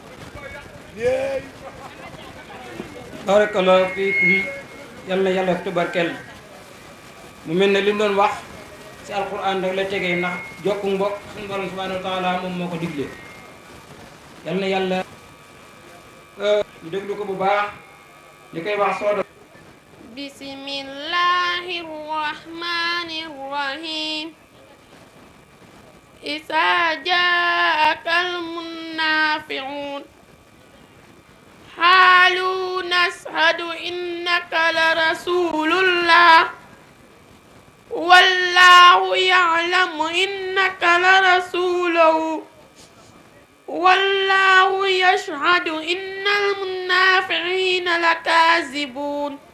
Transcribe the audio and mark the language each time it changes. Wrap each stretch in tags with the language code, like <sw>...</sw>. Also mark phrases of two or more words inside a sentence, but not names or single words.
<ar>بارك الله فيكم</ar> <wo>yal na yàlla tubarkel mu mel ne li ñu doon wax ci alquran rek la tegee ndax jokku mbokk suñu borom</wo> <ar>سبحانه وتعالى</ar> <wo>moom moo ko digle yal na yàlla ñu déglu ko bu baax li koy wax soodo</wo> <ar>بسم الله الرحمن الرحيم إذا جاءك المنافقون قالوا نشهد إنك لرسول الله والله يعلم إنك لرسوله والله يشهد إن المنافقين لكاذبون</ar>